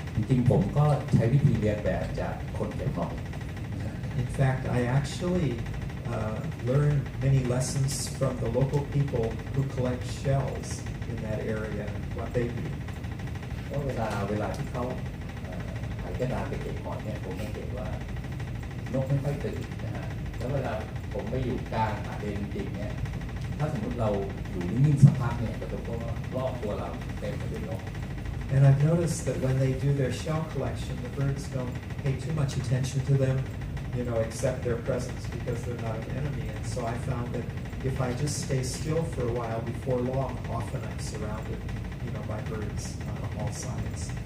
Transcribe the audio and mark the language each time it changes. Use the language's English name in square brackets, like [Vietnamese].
[Thai] ริงๆผมก็ใช้วิธีเรียนแบบจากคนเก็บหอย [English] In fact, I actually learned many lessons from the local people who collect shells in that area and what they do. [Thai] ก็เวลาที่เขาหายกระดานไปเก็บหอยเนี่ยผมสังเกตว่านกไม่ค่อยตื่นนะฮะแล้วเวลาผมไปอยู่กลางหาดจริงๆเนี่ยถ้าสมมติเราอยู่นิ่งๆสักพักเนี่ยก็จะพบว่ารอบตัวเราเต็มไปด้วยนก [English] And I've noticed that when they do their shell collection, the birds don't pay too much attention to them, accept their presence because they're not an enemy. And so I found that if I just stay still for a while, before long, often I'm surrounded, by birds on all sides.